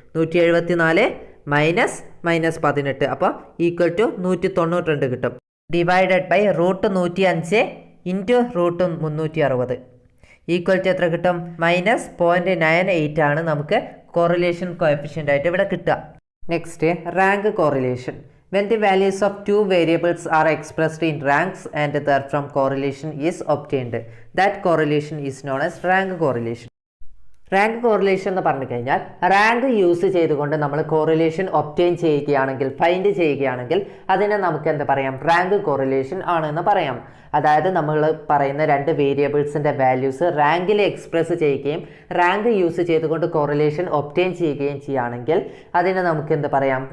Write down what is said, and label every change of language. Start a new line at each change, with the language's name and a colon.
Malayalam: 174 minus 18 അപ്പോൾ equal to 192 കിട്ടും. Divided by root 105 into root 360 equal to എത്ര കിട്ടും? മൈനസ് 0.98 ആണ് നമുക്ക് കോറിലേഷൻ കോഎഫിഷ്യൻ്റ് ആയിട്ട് ഇവിടെ കിട്ടുക. Next rank correlation.
English: When the values of two variables are expressed in ranks and therefrom correlation is obtained, that correlation is known as rank correlation.
Malayalam: Rank correlation എന്ന് പറഞ്ഞു കഴിഞ്ഞാൽ റാങ്ക് യൂസ് ചെയ്തുകൊണ്ട് നമ്മൾ correlation obtain ചെയ്യുകയാണെങ്കിൽ, find ചെയ്യുകയാണെങ്കിൽ അതിനെ നമുക്ക് എന്താ പറയാം? റാങ്ക് കോറിലേഷൻ ആണെന്ന് പറയാം. അതായത് നമ്മൾ പറയുന്ന രണ്ട് വേരിയബിൾസിൻ്റെ വാല്യൂസ് റാങ്കിൽ എക്സ്പ്രസ് ചെയ്യുകയും റാങ്ക് യൂസ് ചെയ്തുകൊണ്ട് കോറിലേഷൻ ഒബ്റ്റെയിൻ ചെയ്യുകയും ചെയ്യുകയാണെങ്കിൽ അതിനെ നമുക്ക് എന്ത് പറയാം?